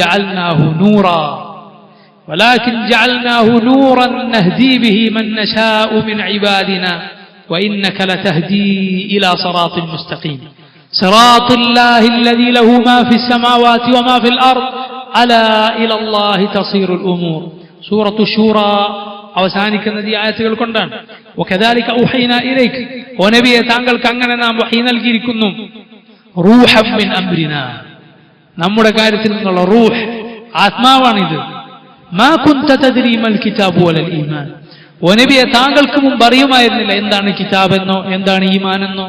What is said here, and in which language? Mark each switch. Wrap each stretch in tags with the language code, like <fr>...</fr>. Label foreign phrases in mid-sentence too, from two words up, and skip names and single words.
<ar>جعلناه نورا نهدي به من نشاء من عبادنا وإنك لتهدي إلى صراط مستقيم صراط الله الذي له ما في السماوات وما في الأرض ألا إلى الله تصير الأمور.</ar> <ml>سورة الشورى അവസാനിക്കുന്ന ഈ ആയത്തുകൾ കൊണ്ടാണ്.</ml> <ar>وكذلك أوحينا إليك, ونبي</ar> <ml>താങ്കൾക്ക് അങ്ങനെ നാം വഹീ നൽകിയിരിക്കുന്നു.</ml> <ar>روحا من أمرنا,</ar> <ml>നമ്മുടെ കാര്യത്തിൽ നിന്നുള്ള റൂഹ്, ആത്മാവാണിത്.</ml> <ar>ما كنت تدري ما الكتاب ولا الإيمان,</ar> <ml>ഓ നബിയെ താങ്കൾക്ക് മുമ്പ് അറിയുമായിരുന്നില്ല എന്താണ് കിതാബ് എന്നോ എന്താണ് ഈമാൻ എന്നോ.</ml>